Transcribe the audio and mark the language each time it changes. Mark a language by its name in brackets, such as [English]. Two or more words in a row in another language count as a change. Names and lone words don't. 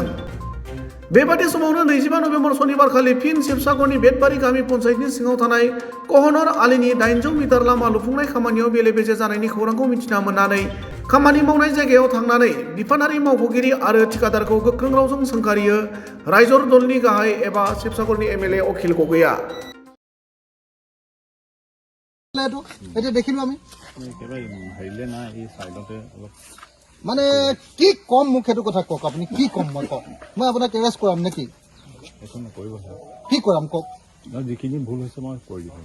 [Bodo] बेबादि समावनो 25 नबेम्बर शनिबारखालि फिन शिबसागरनि बेटबारि गामि पन्चायतनि सिङाव थानाय कहनर आलिनि 800 मिटार लामा लुफुंनाय खामानियाव बेले-बेजे जानायनि खौरांखौ मिथिना मोननानै खामानि मावनाय जायगायाव थांनानै बिफानारि मावख'गिरि आरो थिकादारखौ गोख्रों रावजों सोंखारियो रायजर दलनि गाहाय एबा शिबसागरनि एमएलए अखिल गगैया। [Assamese] এটা দেখিলো আমি মানে কি কম মোক সেইটো কথা কওক আপুনি কি কম মই কওক মই আপোনাক এৰেষ্ট কৰাম নেকি কি কৰাম কওক যিখিনি ভুল হৈছে মই কৰি দিম